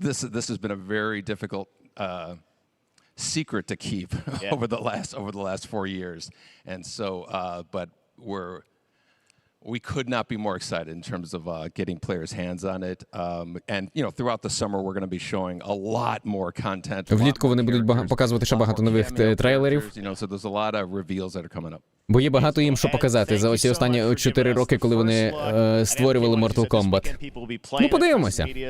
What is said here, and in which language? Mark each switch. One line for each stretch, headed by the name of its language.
English: This has been a very difficult secret to keep over the last 4 years, and so but we could not be more excited in terms of getting players' hands on it. And, you know, throughout the summer, we're going to be showing a lot more content.
Ukrainian: Влітку вони будуть показувати ще багато нових трейлерів.
English: You know, so there's a lot of reveals that are coming up.
Ukrainian: Бо є багато їм що показати за ось останні 4 роки, коли вони створювали Mortal Kombat. Ну, подивимося.